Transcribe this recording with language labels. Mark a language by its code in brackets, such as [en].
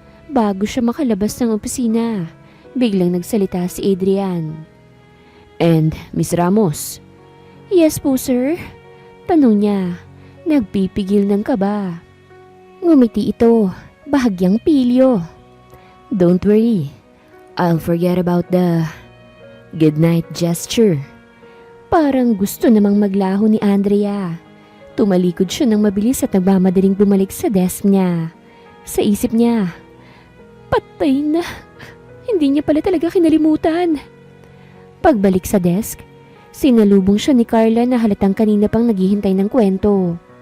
[tl] Bago siya makalabas ng opisina, biglang nagsalita si Adrian. [en] And Miss Ramos? [tl] Yes po, sir. Tanong niya, nagpipigil ng kaba. Ngumiti ito, bahagyang pilyo. [en] Don't worry. I'll forget about the goodnight gesture. [tl] Parang gusto namang maglaho ni Andrea. Tumalikod siya ng mabilis at nagmamadaling bumalik sa desk niya. Sa isip niya, patay na. Hindi niya pala talaga kinalimutan. Pagbalik sa desk, sinalubong siya ni Carla na halatang kanina pang naghihintay ng kwento.